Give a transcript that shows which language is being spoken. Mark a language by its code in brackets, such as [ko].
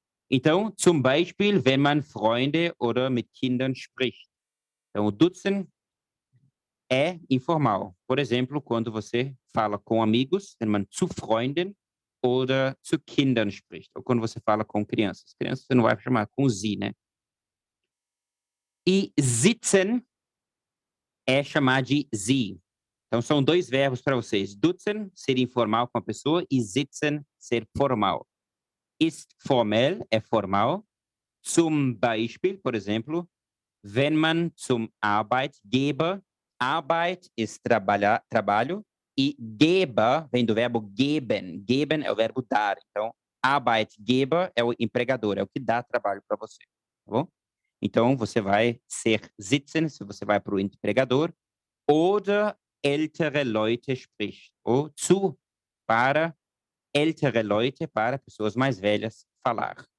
[de] Então, zum Beispiel, wenn man Freunde oder mit Kindern spricht. [pt] Então, o duzen é informal. Por exemplo, quando você fala com amigos, [de] wenn man zu Freunden oder zu Kindern spricht. [pt] Ou quando você fala com crianças. Crianças você não vai chamar com sie, né? E sitzen é chamar de sie. Então, são dois verbos para vocês. Duzen, ser informal com a pessoa, e sitzen, ser formal. [de] Ist formell, [pt] é formal. [de] Zum Beispiel, [pt] por exemplo, [de] wenn man zum Arbeitgeber, Arbeit ist [pt] trabalho, e Geber vem do verbo geben. Geben é o verbo dar. Então, Arbeitgeber é o empregador, é o que dá trabalho para você. Tá bom? Então, você vai ser sitzen, se você vai para o empregador, [de] oder ältere Leute spricht. [pt] Ou zu, para ältere Leute, para pessoas mais velhas, falar.